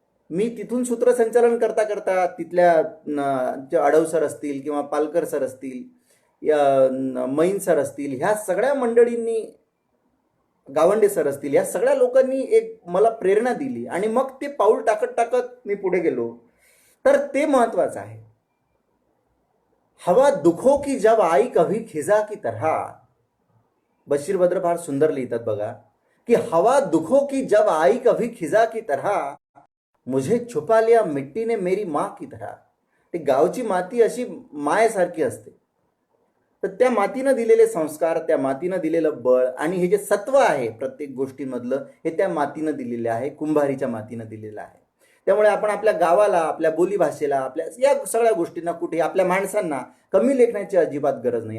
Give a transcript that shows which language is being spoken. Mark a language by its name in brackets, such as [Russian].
[Marathi] मी तिथून सूत्रसंचालन करता करता तिथल्या आडव सर असतील किंवा पालकर सर असतील, मैन सर असतील, ह्या सगळ्या मंडळींनी, गावंडे सर असतील, या सगळ्या लोकांनी एक मला प्रेरणा दिली आणि मग ते पाऊल टाकत टाकत मी पुढे गेलो. तर ते महत्वाचं आहे. [Hindi] हवा दुखो की जब आई कभी खिजा की तरह, [Marathi] बशीर बद्र फार सुंदर लिहितात बघा की [Hindi] हवा दुखो की जब आई कभी खिजा की तरह, मुझे छुपा लिया मिट्टी ने मेरी माँ की तरह. [Marathi] ते गावची माती अशी मायेसारखी असते. तर त्या मातीनं दिलेले संस्कार, त्या मातीनं दिलेलं बळ आणि हे जे सत्व आहे प्रत्येक गोष्टींमधलं, हे त्या मातीनं दिलेलं आहे, कुंभारीच्या मातीनं दिलेलं आहे. त्यामुळे आपण आपल्या गावाला, आपल्या बोलीभाषेला, आपल्या या सगळ्या गोष्टींना कुठे, आपल्या माणसांना कमी लेखण्याची अजिबात गरज नाही.